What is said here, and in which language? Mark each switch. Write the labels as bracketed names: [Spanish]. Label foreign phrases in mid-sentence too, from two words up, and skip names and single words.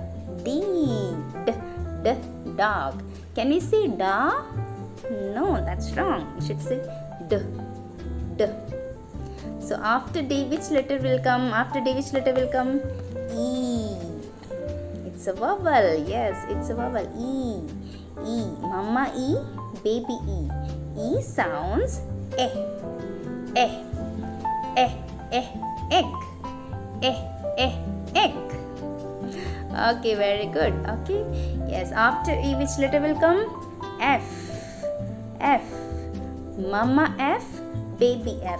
[English] D. Dog. Can you say da? No, that's wrong. You should say D. So after D, which letter will come? E. It's a vowel. Yes, it's a vowel. E. Mama E, baby E. E sounds egg. Okay, very good. Okay. Yes, after E, which letter will come? F. Mama F, baby F.